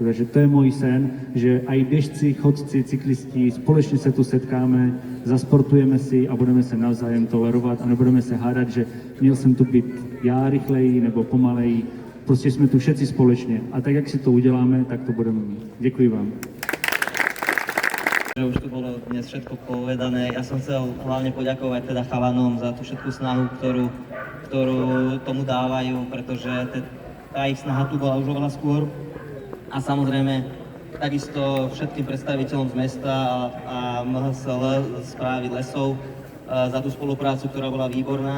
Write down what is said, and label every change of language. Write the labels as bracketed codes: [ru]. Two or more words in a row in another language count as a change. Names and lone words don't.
[cs] Takže to je můj sen, že i běžci, chodci, cyklisti společně se tu setkáme, zasportujeme si a budeme se navzájem tolerovat a nebudeme se hádat, že měl jsem tu být já rychleji nebo pomaleji. Prostě jsme tu všetci společně a tak, jak si to uděláme, tak to budeme mít. Děkuji vám. [sk] Už tu bolo dnes všetko povedané. Ja som chcel hlavne poďakovať teda chalanom za tú všetku snahu, ktorú tomu dávajú, pretože tá ich snaha tu bola už oveľa skôr. A samozrejme takisto všetkým predstaviteľom z mesta a MHSL, správy lesov za tú spoluprácu, ktorá bola výborná.